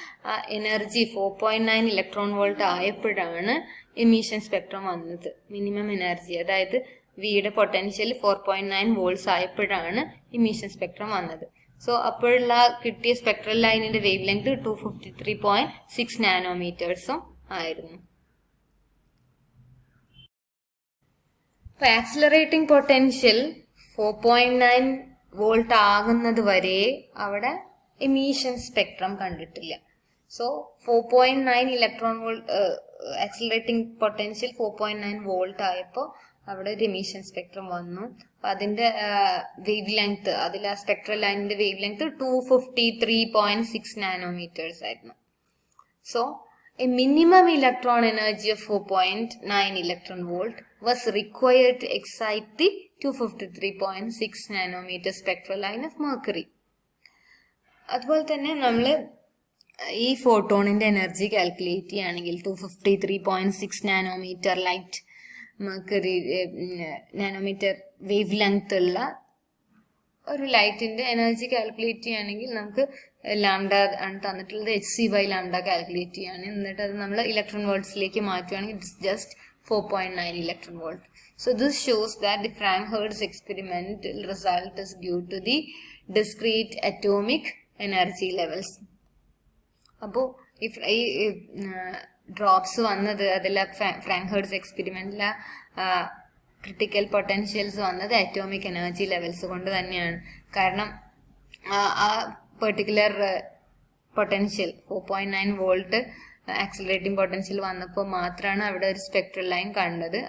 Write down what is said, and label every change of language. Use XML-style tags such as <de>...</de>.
<ml>ആ energy 4.9 electron volt ആയപ്പോഴാണ് emission spectrum വന്നത്. മിനിമം എനർജി, അതായത് വിയുടെ പൊട്ടൻഷ്യൽ 4.9 വോൾട്ട്സ് ആയപ്പോഴാണ് എമിഷൻ സ്പെക്ട്രം വന്നത്. സോ അപ്പോഴുള്ള കിട്ടിയ സ്പെക്ട്രൽ ലൈനിന്റെ വേവ് ലെങ്ത് 253.6 നാനോമീറ്റേഴ്സും ആയിരുന്നു. accelerating potential 4.9 volt ആകുന്നത് വരെ അവിടെ emission spectrum കണ്ടിട്ടില്ല. So 4.9 electron volt accelerating potential 4.9 volt ആയപ്പോൾ അവിടെ ഒരു emission spectrum വന്നു. അപ്പോൾ അതിന്റെ വേവ് ലെങ്ത്, അതിൽ ആ സ്പെക്ട്രൽ ലൈനിന്റെ വേവ് ലെങ്ത് 253.6 നാനോമീറ്റേഴ്സ് ആയിരുന്നു.</ml> <en>So a minimum electron energy of 4.9 electron volt was required to excite the 253.6 nanometer spectral line of mercury.</en> <ml>അതുപോലെ തന്നെ നമ്മൾ ഈ ഫോട്ടോണിന്റെ എനർജി കാൽക്കുലേറ്റ് ചെയ്യുകയാണെങ്കിൽ 253.6 nanometre light mercury nanometre wave length ഉള്ള ഒരു ലൈറ്റിന്റെ എനർജി കാൽക്കുലേറ്റ് ചെയ്യുകയാണെങ്കിൽ നമുക്ക് ലാംഡ ആണ് തന്നിട്ടുള്ളത്, hc/λ കാൽക്കുലേറ്റ് ചെയ്യാണ്. എന്നിട്ട് അത് നമ്മൾ ഇലക്ട്രോൺ വോൾട്ട്സിലേക്ക് മാറ്റുകയാണെങ്കിൽ</ml> <en>It's just 4.9 electron volt. So this shows that the Frank-Hertz experimental result is due to the discrete atomic energy levels.</en> <ml>അപ്പോൾ ഈ ഡ്രോപ്സ് വന്നത് അതിലെ ഫ്രാങ്ക്-ഹെർട്സ് എക്സ്പെരിമെന്റിലെ ക്രിട്ടിക്കൽ പൊട്ടൻഷ്യൽസ് വന്നത് അറ്റോമിക് എനർജി ലെവൽസ് കൊണ്ട് തന്നെയാണ്. കാരണം ആ particular potential 4.9 volt accelerating potential വന്നപ്പോൾ മാത്രമാണ് അവിടെ ഒരു സ്പെക്ട്രൽ ലൈൻ കണ്ടത്.</ml>